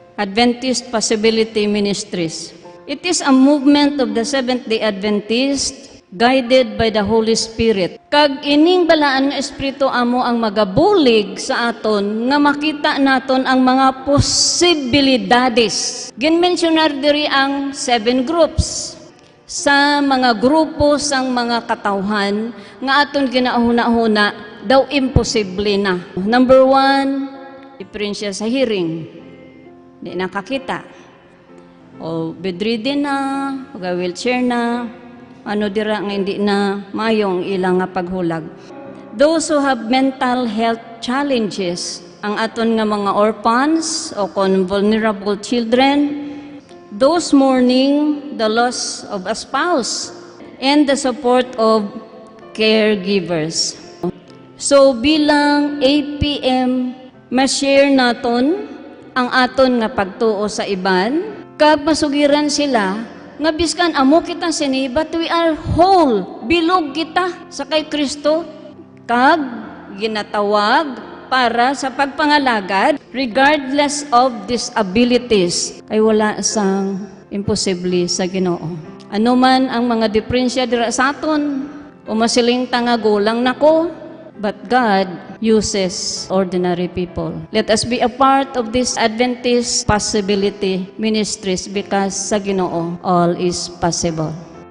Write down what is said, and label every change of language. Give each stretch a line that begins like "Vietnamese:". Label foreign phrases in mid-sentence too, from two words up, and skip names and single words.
English: Adventist Possibility Ministries. It is a movement of the Seventh-day Adventist guided by the Holy Spirit.
Hiligaynon: Kag ining balaan nga espiritu amo ang magabulig sa aton nga makita naton ang mga posibilidades. Ginmensionar diri ang 7 groups sa mga grupo sang mga katawhan nga aton ginahuna-huna daw imposible na. Number 1, diferensya sa hearing. Di nakakita. O bedridden na, wheelchair na, ano dira nga hindi na mayong ilang nga paghulag.
English: Those who have mental health challenges,
Hiligaynon: ang aton nga mga
English: orphans o vulnerable children, those mourning the loss of a spouse, and the support of caregivers.
Hiligaynon: So bilang APM, ma-share naton ang aton nga pagtuo sa iban, kag masugiran sila nga biskan amo kita sini,
English: but we are whole,
Hiligaynon: bilog kita sa kay Kristo, kag ginatawag para sa pagpangalagad
English: regardless of disabilities.
Hiligaynon: Ay wala sang imposible sa Ginoo. Ano man ang mga diferensya dira sa aton, o masiling tangagulang nako,
English: but God uses ordinary people. Let us be a part of this Adventist Possibility Ministries because
Hiligaynon: sa Ginoo
English: all is possible.